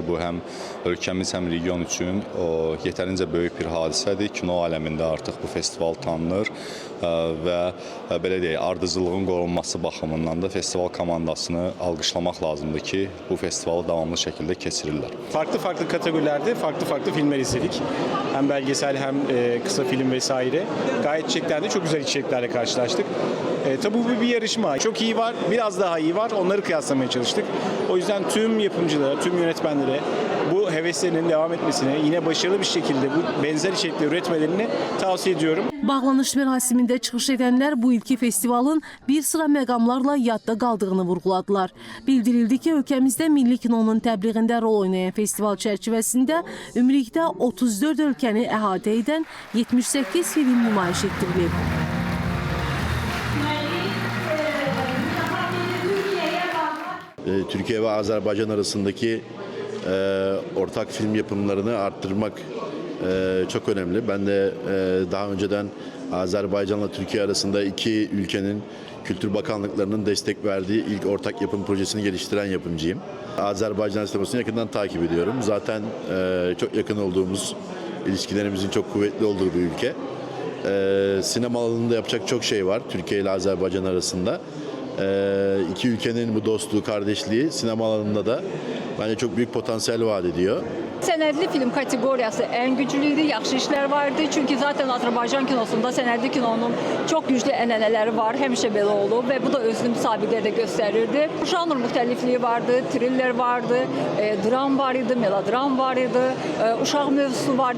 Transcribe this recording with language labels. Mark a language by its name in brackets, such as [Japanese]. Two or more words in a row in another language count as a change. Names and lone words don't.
[Azerbaijani] Bu həm ölkəmiz, həm region üçün yetərincə böyük bir hadisədir. Kino aləmində artıq bu festival tanınır və belə deyək, ardıcıllığın qorunması baxımından da festival komandasını alqışlamaq lazımdır ki, bu festivalı davamlı şəkildə keçirirlər. [Turkish] Farklı kategorilerde farklı filmler izledik. Hem belgesel hem kısa film vesaire. Gayet içeriklerinde çok güzel içeriklerle karşılaştık. Tabii bu bir yarışma. Çok iyi var, biraz daha iyi var. Onları kıyaslamaya çalıştık. O yüzden tüm yapımcılara, tüm yönetmenlere bu heveslerinin devam etmesini, yine başarılı bir şekilde bu benzer içerikleri üretmelerini tavsiye ediyorum. [Azerbaijani] Bağlanış mərasimində çıxış edənlər bu ilki festivalın bir sıra məqamlarla yadda qaldığını vurğuladılar. Bildirildi ki, ölkəmizdə milli kinonun təbliğində rol oynayan festival çərçivəsində ümumilikdə 34 ölkəni əhatə edən 78 film nümayiş etdirilib. [Turkish] Türkiye ve Azerbaycan arasındaki ortak film yapımlarını arttırmak çok önemli. Ben de daha önceden Azerbaycan'la Türkiye arasında iki ülkenin Kültür Bakanlıklarının destek verdiği ilk ortak yapım projesini geliştiren yapımcıyım. Azerbaycan sinemasını yakından takip ediyorum. Zaten çok yakın olduğumuz, ilişkilerimizin çok kuvvetli olduğu bir ülke. Sinema alanında yapacak çok şey var Türkiye ile Azerbaycan arasında. İki ülkenin bu dostluğu, kardeşliği sinema alanında da bence çok büyük potansiyel vaat ediyor. [Azerbaijani] Sənədli film kateqoriyası ən güclüydü, yaxşı işlər vardı. Çünki zaten Azərbaycan kinosunda sənədli kinonun çox güclü ənənələri var, həmişə belə olub və bu da özünü müsabiqələrdə göstərirdi. Janr müxtəlifliyi vardı, thriller vardı, dram var idi, melodram var idi, uşaq mövzusu vardı.